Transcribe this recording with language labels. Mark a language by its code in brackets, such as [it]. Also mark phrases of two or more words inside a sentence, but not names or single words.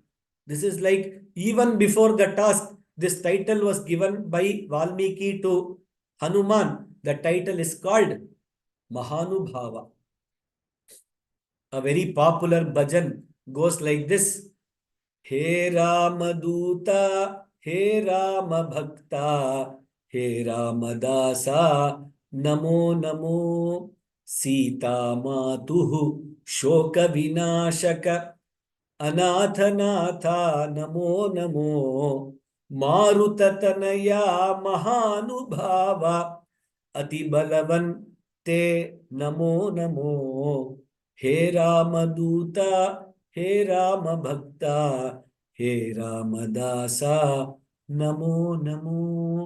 [en] This is like even before the task, this title was given by Valmiki to Hanuman. The title is called Mahanubhava. A very popular bhajan goes like this. [sa] He Ramaduta, He Ramabhakta, He Ramadasa, Namo Namo, Sita Matuhu, Shoka Vinashaka, Anathanatha, Namo Namo, Marutatanaya Mahanubhava, Ati Balavan Te Namo Namo, He Ramaduta, He Ramabhakta, He Ramadasa, Namo Namo.